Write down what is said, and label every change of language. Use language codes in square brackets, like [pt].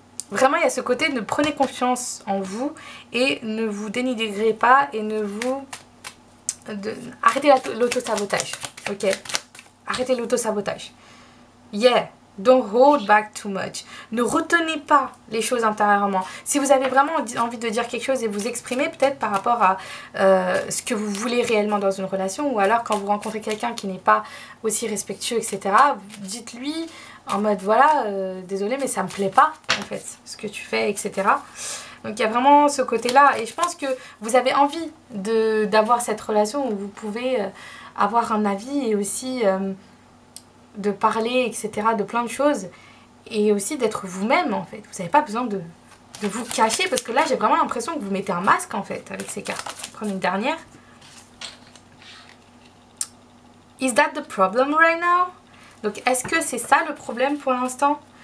[fr] Vraiment il y a ce côté, ne prenez confiance en vous et ne vous dénigrez pas et ne vous... Arrêtez l'auto-sabotage, ok? Arrêtez l'auto-sabotage. [en] Yeah, don't hold back too much. [fr] Ne retenez pas les choses intérieurement. Si vous avez vraiment envie de dire quelque chose et vous exprimer peut-être par rapport à ce que vous voulez réellement dans une relation, ou alors quand vous rencontrez quelqu'un qui n'est pas aussi respectueux, etc., dites-lui en mode voilà, désolé mais ça me plaît pas en fait, ce que tu fais, etc. Donc il y a vraiment ce côté-là et je pense que vous avez envie d'avoir cette relation où vous pouvez avoir un avis et aussi de parler, etc., de plein de choses et aussi d'être vous-même en fait. Vous n'avez pas besoin de vous cacher parce que là j'ai vraiment l'impression que vous mettez un masque en fait avec ces cartes. Je vais prendre une dernière. [en] Is that the problem right now? [fr] Donc est-ce que c'est ça le problème pour l'instant?